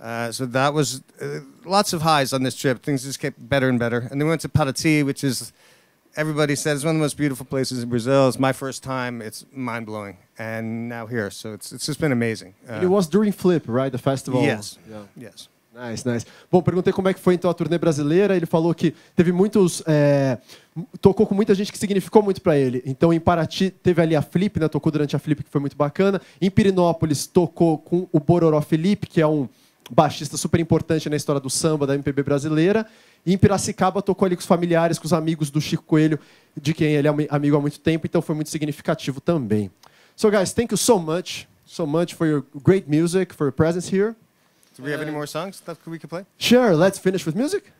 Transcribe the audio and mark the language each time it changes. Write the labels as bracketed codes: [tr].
[en] So that was lots of highs on this trip. Things just kept better and better. And then we went to Paraty, which is, everybody says, it's one of the most beautiful places in Brazil. It's my first time. It's mind-blowing. And now here. So it's just been amazing. It was during Flip, right? The festival? Yes. Yeah. Yes. Nice, nice. [pt] Bom, perguntei como é que foi então a turnê brasileira. Ele falou que teve muitos... tocou com muita gente que significou muito para ele. Então, em Paraty, teve ali a Flip, né? Tocou durante a Flip, que foi muito bacana. Em Pirenópolis, tocou com o Bororó Felipe, que é um baixista super importante na história do samba, da MPB brasileira. E em Piracicaba, tocou ali com os familiares, com os amigos do Chico Coelho, de quem ele é amigo há muito tempo. Então, foi muito significativo também. [en] So, guys, thank you so much for your great music, for your presence here. Do we have any more songs that we could play? Sure, let's finish with music.